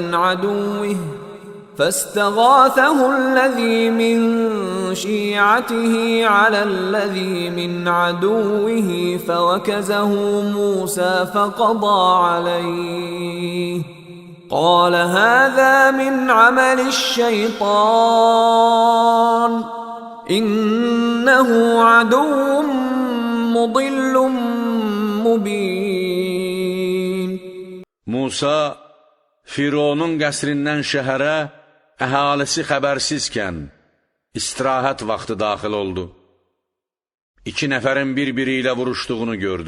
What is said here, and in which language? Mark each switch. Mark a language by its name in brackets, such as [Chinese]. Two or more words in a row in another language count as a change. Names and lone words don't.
[Arabic] عدوه فاستغاثه الذي من شيعته على الذي من عدوه فوكزه موسى فقضى عليه قال هذا من عمل الشيطان إنه عدو مضل مبين. [Azerbaijani] Musa Fironun qəsrindən şəhərə əhalisi xəbərsizkən istirahət vaxtı daxil oldu. 2 nəfərin bir-biri ilə vuruşduğunu gördü.